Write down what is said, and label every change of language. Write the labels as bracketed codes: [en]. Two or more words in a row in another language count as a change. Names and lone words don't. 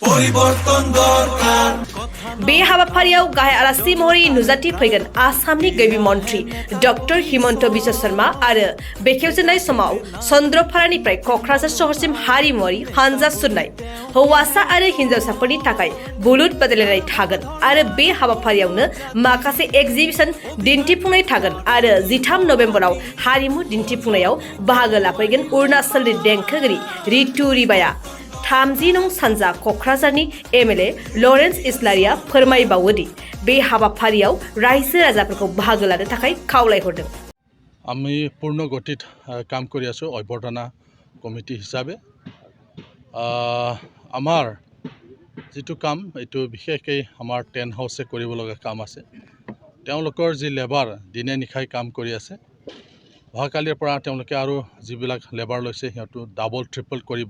[brx] बे हाबाफारियाव गाहाय आलासि महरै नुजाथिफैगोन आसामनि गिबि मन्थ्रि डक्टर हिमन्त बिश्व शर्मा आरो बेखेवजेननाय समाव चन्द्रपारानिफ्राय क'क्राझार सहरसिम हारिमुआरि हानजा सुरनाय हौवासा आरो हिन्जावसाफोरनि थाखाय बुलुर बादायलायनाय थागोन आरो बे हाबाफारियावनो माखासे एगजिबिसन दिन्थिफुंनाय थागोन आरो 13 नभेम्बराव हारिमु दिन्थिफुंनायाव बाहागो लाफैगोन अरुणाचलनि देंखोगिरि रितु रिबाया। 30 नं सानजा क'क्राझारनि एमएलए लरेन्स इस्लारिया फोरमायबावोदि बे हाबाफारियाव रायजो राजाफोरखौ बाहागो लानो थाखाय खावलायहरदों। [as] আমি পূৰ্ণ গতিত কাম কৰি আছোঁ অভ্যৰ্থনা কমিটি হিচাপে। আমাৰ যিটো কাম এইটো বিশেষকৈ আমাৰ [en] tent house [as] কৰিব লগা কাম আছে। তেওঁলোকৰ যি লেবাৰ দিনে নিশাই কাম কৰি আছে, অহাকালিৰ পৰা তেওঁলোকে আৰু যিবিলাক লেবাৰ লৈছে সিহঁতো [en] double triple [as] কৰিব।